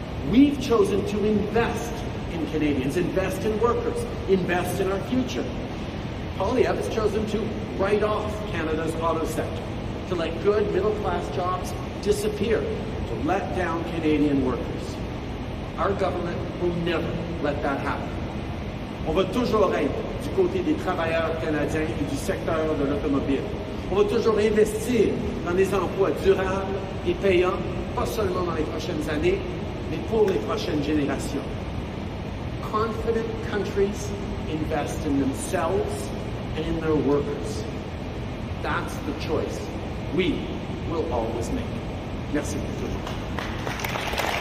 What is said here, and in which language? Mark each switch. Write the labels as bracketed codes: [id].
[en] We've chosen to invest in Canadians, invest in workers, invest in our future. Poilievre has chosen to write off Canada's auto sector, to let good middle-class jobs disappear, to let down Canadian workers. Our government will never let that happen. [fr] On va toujours être du côté des travailleurs canadiens et du secteur de l'automobile. On va toujours investir dans des emplois durables et payants, pas seulement dans les prochaines années, mais pour les prochaines générations. [en] Confident countries invest in themselves and in their workers. That's the choice we will always make. [fr] Merci beaucoup.